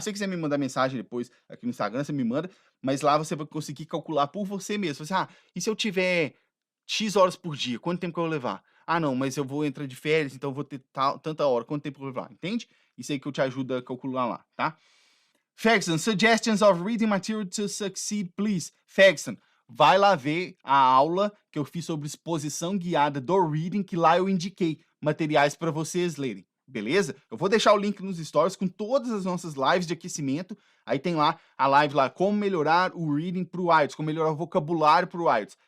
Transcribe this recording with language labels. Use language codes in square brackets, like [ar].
[pt] Se você quiser me mandar mensagem depois aqui no Instagram, você me manda, mas lá você vai conseguir calcular por você mesmo. Você, e se eu tiver X horas por dia, quanto tempo que eu vou levar? Ah, não, mas eu vou entrar de férias, então eu vou ter tanta hora, quanto tempo eu vou levar, entende? Isso aí que eu te ajudo a calcular lá, tá? [en] Ferguson, suggestions of reading material to succeed, please. [pt] Ferguson, vai lá ver a aula que eu fiz sobre exposição guiada do reading, que lá eu indiquei materiais para vocês lerem, beleza? Eu vou deixar o link nos stories com todas as nossas lives de aquecimento. Aí tem lá a live lá, como melhorar o reading para o IELTS, como melhorar o vocabulário para o IELTS.